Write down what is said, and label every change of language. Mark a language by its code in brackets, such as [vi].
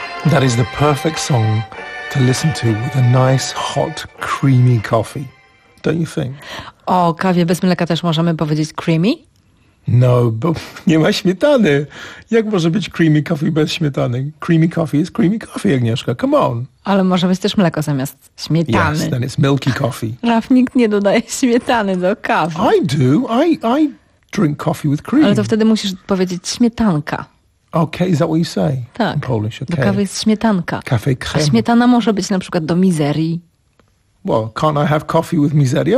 [en] That is the perfect song to listen to with a nice, hot, creamy coffee. Don't you think? [pl] O kawie bez mleka też możemy powiedzieć creamy? No, bo nie ma śmietany. Jak może być creamy coffee bez śmietany? [en] Creamy coffee is creamy coffee, Agnieszka. Come on. [pl] Ale może być też mleko zamiast śmietany. [en] Yes, then it's milky coffee. [pl] Raf, nikt nie dodaje śmietany do kawy. [en] I do. I drink coffee with cream. [pl] Ale to wtedy musisz powiedzieć śmietanka. [en] Okay, is that what you say? [pl] Tak. [en] In Polish, okay. [pl] Do kawy jest śmietanka. [fr] Café crème. [pl] A śmietana może być na przykład do mizerii. [en] Well, can't I have coffee with miseria?